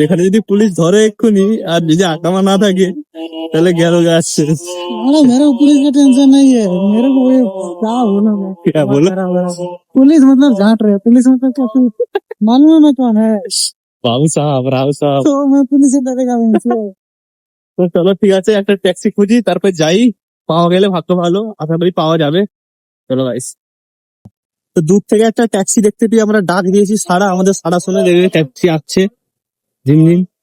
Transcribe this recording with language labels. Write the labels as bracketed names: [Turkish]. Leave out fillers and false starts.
[Bangla] এখানে যদি পুলিশ ধরে এক্ষুনি, আর যদি আকামা না থাকে তাহলে গেল গাছ শেষ। [Hindi] अरे मेरे को पुलिस का टेंशन नहीं है, मेरे को ये क्या बोला मैं, क्या बोला? पुलिस मतलब झाट रहे, पुलिस मतलब क्या तू मालूम है मैं कौन है? राव साहब, राव साहब। तो मैं पुलिस से डरेगा [Bangla] তো চলো ঠিক আছে, একটা ট্যাক্সি খুঁজি, তারপর যাই। পাওয়া গেলে ভাগ্য ভালো, আশা করি পাওয়া যাবে। চলো গাইস। তো দূর থেকে একটা ট্যাক্সি দেখতে পেয়ে আমরা ডাক দিয়েছি, সারা আমাদের সারা শুনে দেখবে ট্যাক্সি আসছে ঝিমঝিম।